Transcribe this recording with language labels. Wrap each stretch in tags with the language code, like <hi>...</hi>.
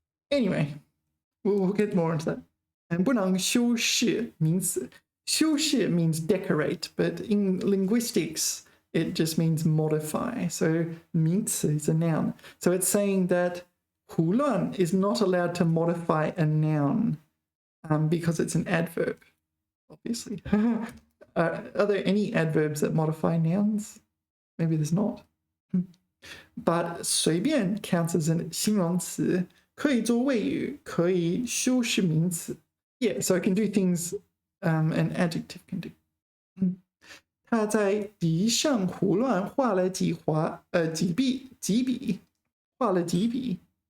<en>Anyway, we'll get more into that. And</en> <zh>不能修饰名词</zh> <en>修饰 means decorate, but in linguistics, it just means modify. So 名词 is a noun. So it's saying that 胡乱 is not allowed to modify a noun because it's an adverb, obviously. Are there any adverbs that modify nouns? Maybe there's not.</en> <zh>But 随便</zh> <en>counts as a</en> <zh>形容词，可以做谓语，可以修饰名词。</zh> <en>Yeah, so it can do things an adjective can do.</en> <zh>他在笔上胡乱画了几笔，画了几笔。</zh>